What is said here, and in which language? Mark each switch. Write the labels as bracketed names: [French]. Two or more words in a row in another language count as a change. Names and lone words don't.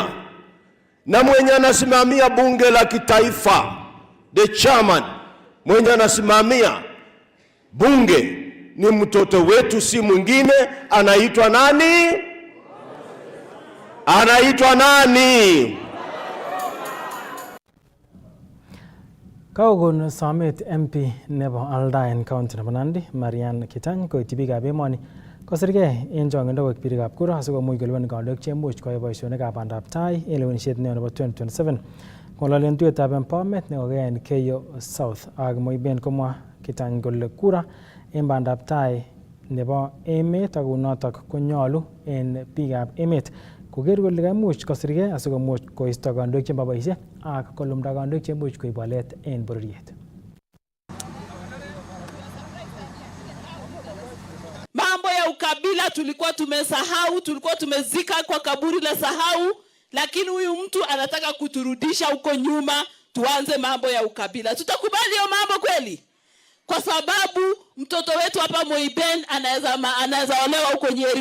[Swahili] Na mwenye anasimamia bunge la kitaifa, [English] the chairman, [Swahili] mwenye anasimamia bunge ni mtoto wetu, si mwingine, anaitwa nani? Anaitwa nani? [Kalenjin] Kaugun Summit MP nebo Aldaen County nebo Nandi, Marian Kitany, koiti biikab emoni kosirgei en chong'indo koik birikab kura asikomuch kolipan kandoik cheimuch koyai boisionikab bandab tai en lewenisiet neo nebo 2027. Ng'ololen tuyetab empowerment nekokiyai en Keyo South ak Moiben komwa Kitany kole kura en bandab tai nebo emet ak kunotok konyolu en biikab emet koker kole kaimuch kosirgei asikomuch koisto kandoik chemaboisie ak kolumda kandoik cheimuch koib walet en bororiet. [Swahili] Mambo ya ukabila tulikuwa tumesahau, tulikuwa tumezika kwa kaburi la sahau, lakini huyu mtu anataka kuturudisha huko nyuma, tuanze mambo ya ukabila. Tutakubali hiyo mambo kweli? Kwa sababu mtoto wetu hapa Moiben anaweza olewa huko Nyeri.